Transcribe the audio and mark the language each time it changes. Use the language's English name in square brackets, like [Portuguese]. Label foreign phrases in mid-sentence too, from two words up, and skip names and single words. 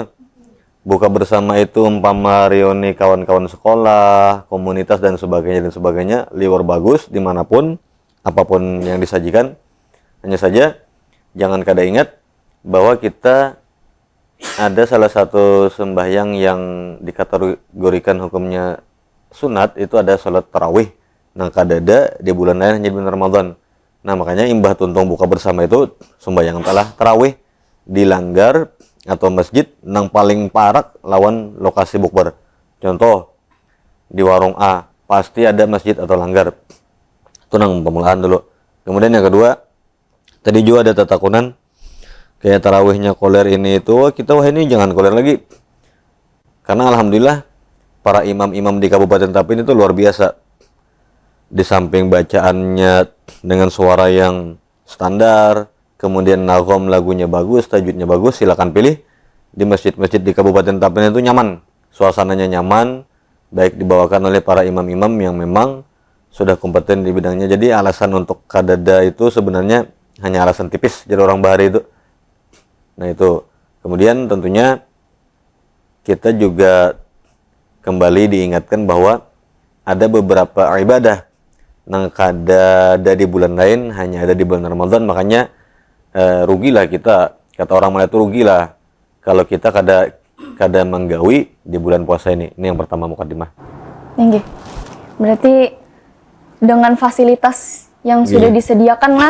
[Indonesian] Buka bersama itu umpama reuni kawan-kawan sekolah, komunitas dan sebagainya liwar bagus dimanapun, apapun yang disajikan. Hanya saja jangan kada ingat bahwa kita ada salah satu sembahyang yang dikategorikan hukumnya sunat, itu ada sholat tarawih. [Banjar] Nah kadada di bulan lain hanya di bulan Ramadan. Nah makanya imbah tuntung buka bersama itu sembahyang telah tarawih dilanggar atau masjid nang paling parak lawan lokasi bukber. [Indonesian] Contoh di warung A pasti ada masjid atau langgar. [Banjar] Itu nang pemulaan dulu. [Indonesian] Kemudian yang kedua, tadi juga ada tatakunan kayak tarawihnya koler ini itu, kita wah ini jangan koler lagi. Karena alhamdulillah para imam-imam di Kabupaten Tapin itu luar biasa. Di samping bacaannya dengan suara yang standar, kemudian nagom lagunya bagus, tajwidnya bagus, silakan pilih. Di masjid-masjid di Kabupaten Tapin itu nyaman, suasananya nyaman, baik dibawakan oleh para imam-imam yang memang sudah kompeten di bidangnya. Jadi alasan untuk kadada itu sebenarnya hanya alasan tipis jadi orang bahari itu. Nah itu, kemudian tentunya kita juga kembali diingatkan bahwa ada beberapa ibadah nang kada ada di bulan lain, hanya ada di bulan Ramadan. Makanya rugilah kita, kata orang Malaya itu rugilah kalau kita kada menggawi di bulan puasa ini. Ini yang pertama mukadimah. Nggih. Berarti dengan fasilitas yang sudah disediakan lah.